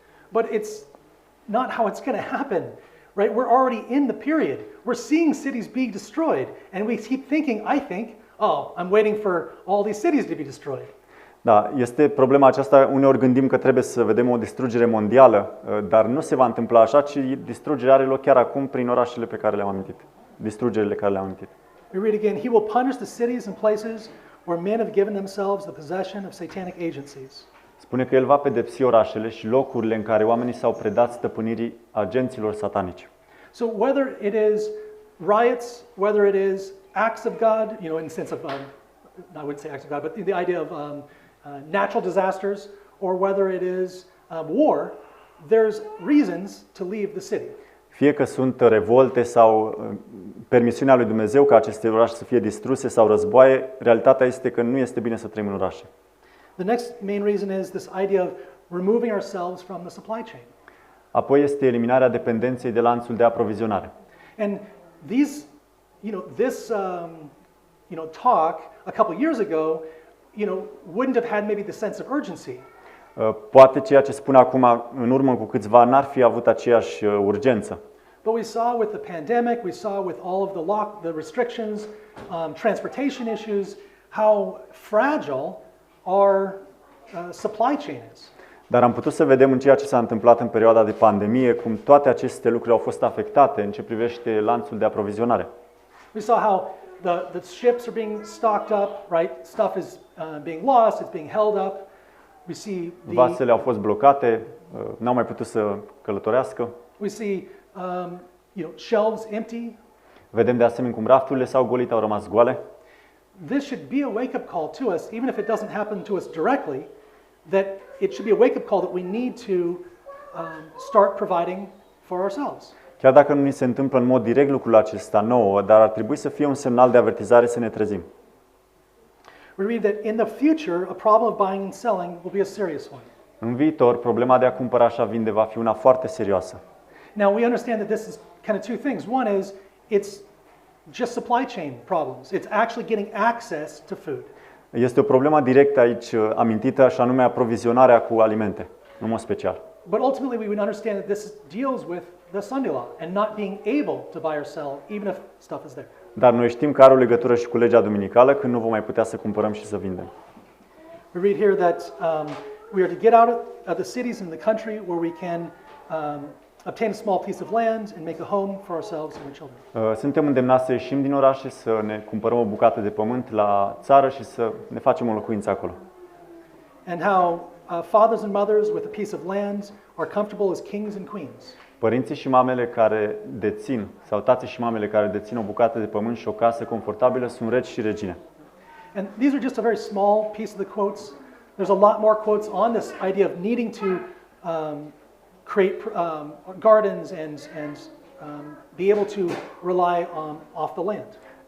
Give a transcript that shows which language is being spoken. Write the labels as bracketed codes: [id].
[en] But it's not how it's going to happen, right? We're already in the period. We're seeing cities being destroyed, and we keep thinking, I think, oh, I'm waiting for all these cities to be destroyed. [ro] Da, este problema aceasta, uneori gândim că trebuie să vedem o distrugere mondială, dar nu se va întâmpla așa, ci distrugerea are loc chiar acum prin orașele pe care le-am amintit, distrugerile care le-am amintit. [en] We read again, he will punish the cities and places where men have given themselves the possession of satanic agencies. [ro] Spune că el va pedepsi orașele și locurile în care oamenii s-au predat stăpânirii agenților satanici. [en] So whether it is riots, whether it is acts of God, in the sense of, I wouldn't say acts of God, but the idea of natural disasters, or whether it is war, there's reasons to leave the city. [ro] Fie că sunt revolte sau permisiunea lui Dumnezeu ca aceste orașe să fie distruse sau războaie, realitatea este că nu este bine să trăim în orașe. [en] The next main reason is this idea of removing ourselves from the supply chain. [ro] Apoi este eliminarea dependenței de lanțul de aprovizionare. [en] And these, this talk a couple years ago, wouldn't have had maybe the sense of urgency. [ro] Poate ceea ce spun acum în urmă cu câțiva n-ar fi avut aceeași urgență. [en] But we saw with the pandemic, we saw with all of the restrictions, transportation issues, how fragile our supply chain is. [ro] Dar am putut să vedem în ceea ce s-a întâmplat în perioada de pandemie cum toate aceste lucruri au fost afectate în ce privește lanțul de aprovizionare. [en] We saw how the ships are being stocked up, right? Stuff is being lost, it's being held up. We see [ro] vasele au fost blocate, n-au mai putut să călătorească. [en] We see shelves empty. [ro] Vedem de asemenea cum rafturile s-au golit, au rămas goale. [en] This should be a wake-up call to us, even if it doesn't happen to us directly, that it should be a wake-up call that we need to start providing for ourselves. [ro] Chiar dacă nu ni se întâmplă în mod direct lucrul acesta nouă, dar ar trebui să fie un semnal de avertizare să ne trezim. [en] We read that in the future, a problem of buying and selling will be a serious one. [ro] În viitor, problema de a cumpăra și a vinde va fi una foarte serioasă. [en] Now, we understand that this is kind of two things. One is it's just supply chain problems. It's actually getting access to food. [ro] Este o problemă directă aici amintită, și anume aprovizionarea cu alimente, în mod special. [en] But ultimately, we would understand that this deals with the Sunday law and not being able to buy or sell, even if stuff is there. [ro] Dar noi știm că are o legătură și cu legea duminicală, când nu vom mai putea să cumpărăm și să vindem. [en] We read here that we are to get out of the cities and the country where we can obtain a small piece of land and make a home for ourselves and our children. [ro] Suntem îndemnați să ieșim din orașe, să ne cumpărăm o bucată de pământ la țară și să ne facem o locuință acolo. [en] And how fathers and mothers with a piece of land are comfortable as kings and queens. [ro] Părinții și mamele care dețin, sau tații și mamele care dețin o bucată de pământ și o casă confortabilă sunt regi și regine. [en] And these are just a very small piece of the quotes. There's a lot more quotes on this idea of needing to create gardens and be able to rely off the land.